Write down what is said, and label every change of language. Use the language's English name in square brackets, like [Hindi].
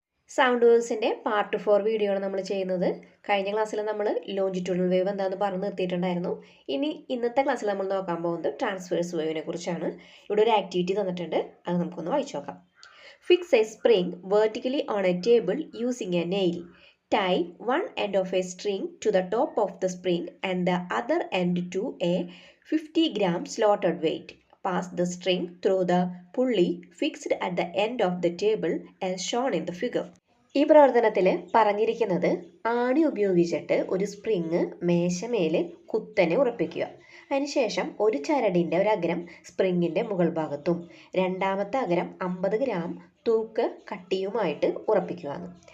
[Malayalam] Sound വേവ്സിൻ്റെ part 4 video ആണ് നമ്മൾ ചെയ്യുന്നത്. കഴിഞ്ഞ ക്ലാസ്സിൽ നമ്മൾ ലോഞ്ചിറ്റ്യൂഡൽ വേവ് എന്താണെന്ന് പറഞ്ഞു നിർത്തിയിട്ടുണ്ടായിരുന്നു. ഇന്നത്തെ ക്ലാസ്സിൽ നമ്മൾ നോക്കാൻ പോകുന്നത് ട്രാൻസ്വേഴ്സ് വേവിനെ കുറിച്ചാണ്. ഇവിടെ ഒരു ആക്ടിവിറ്റി തന്നിട്ടുണ്ട്, അത് നമുക്കൊന്ന് വായിച്ചു നോക്കാം. [English] Fix a spring vertically on a table using a nail. Tie one end of a string to the top of the spring and the other end to a 50-gram slotted weight. Pass the string through the pulley fixed at the end of the table as shown in the figure. [Malayalam] ഈ പ്രവർത്തനത്തിൽ പറഞ്ഞിരിക്കുന്നത് ആണി ഉപയോഗിച്ചിട്ട് ഒരു spring മേശമേല് കുത്തനെ ഉറപ്പിക്കുക. അതിനുശേഷം ഒരു ചരടിൻ്റെ ഒരു അഗ്രം സ്പ്രിങ്ങിൻ്റെ മുകൾ ഭാഗത്തും രണ്ടാമത്തെ അഗ്രം 50 ഗ്രാം തൂക്ക് കട്ടിയുമായിട്ട് ഉറപ്പിക്കുകയാണ്.